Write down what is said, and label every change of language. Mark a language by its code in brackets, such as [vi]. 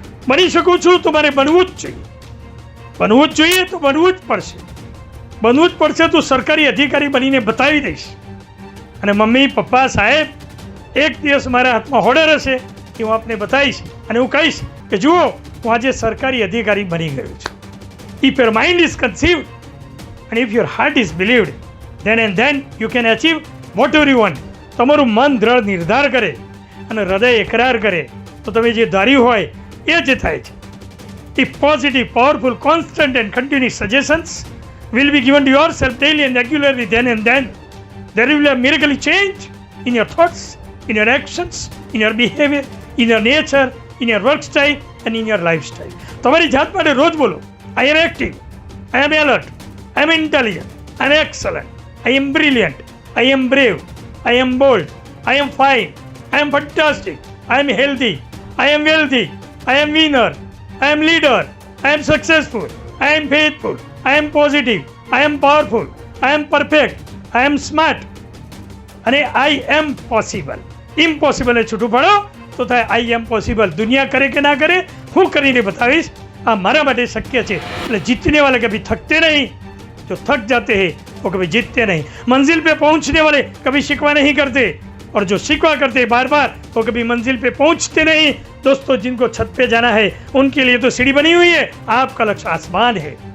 [gu] બની શકું છું તો મારે બનવું જ જોઈએ. બનવું જ જોઈએ તો બનવું જ પડશે. બનવું જ પડશે તો સરકારી અધિકારી બનીને બતાવી દઈશ. અને મમ્મી, પપ્પા, સાહેબ, એક દિવસ મારા હાથમાં હોર્ડર હશે કે હું આપને બતાવીશ અને હું કહીશ કે જુઓ, હું આજે સરકારી અધિકારી બની ગયો છું. [en] If your mind is conceived and if your heart is believed, then you can achieve whatever you want. [gu] તમારું મન દ્રઢ નિર્ધાર કરે અને હૃદય એકરાર કરે તો તમે જે ધાર્યું હોય એ જ થાય છે. [en] If positive, powerful, constant and continuous suggestions will be given to yourself daily and regularly, then there will be a miracle change in your thoughts, in your actions, in your behavior, in your nature, in your work style and in your lifestyle. [gu] તમારી જાત માટે રોજ બોલો, [en] I am active, I am alert, I am intelligent, I am excellent, I am brilliant, I am brave, I am bold, I am fine, I am fantastic, I am healthy, I am wealthy, I am winner, I am leader, I am successful, I am faithful, I am positive, I am powerful, I am perfect, I am smart અને I am possible. [gu] Impossible એ છૂટું પડો તો થાય [en] I am possible. [hi] दुनिया करे [gu] કે ના કરે, હું કરીને બતાવીશ, આ મારા માટે શક્ય છે. [hi] એટલે जीतने वाले कभी थकते नहीं, जो थक जाते हैं वो कभी जीतते नहीं. मंजिल पे पहुंचने वाले कभी शिकवा नहीं करते, और जो शिकवा करते बार बार वो कभी मंजिल पे पहुंचते नहीं. दोस्तों, जिनको छत पे जाना है उनके लिए तो सीढ़ी बनी हुई है, आपका लक्ष्य आसमान है.